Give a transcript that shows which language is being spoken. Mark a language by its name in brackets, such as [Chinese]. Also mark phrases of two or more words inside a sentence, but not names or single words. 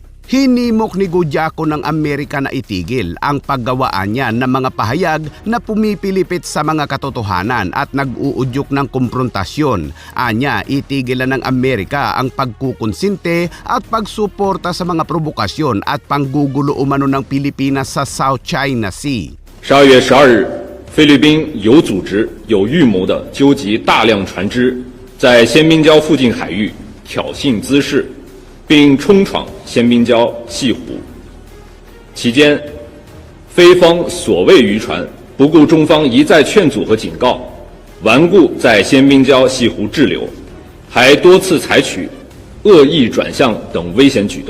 [Filipino] Hinimok ni Goh Jiakun ng Amerika na itigil ang paggawaan niya ng mga pahayag na pumipilipit sa mga katotohanan at nag-uudyok ng komprontasyon. Anya, itigilan ng Amerika ang pagkukonsinte at pagsuporta sa mga provokasyon at panggugulo umano ng Pilipinas sa South China Sea. [Chinese] 12月12日，菲律宾有组织、有预谋地纠集大量船只，在仙宾礁附近海域挑衅滋事，并冲闯仙宾礁西湖。期间，菲方所谓渔船不顾中方一再劝阻和警告，顽固在仙宾礁西湖滞留，还多次采取恶意转向等危险举动。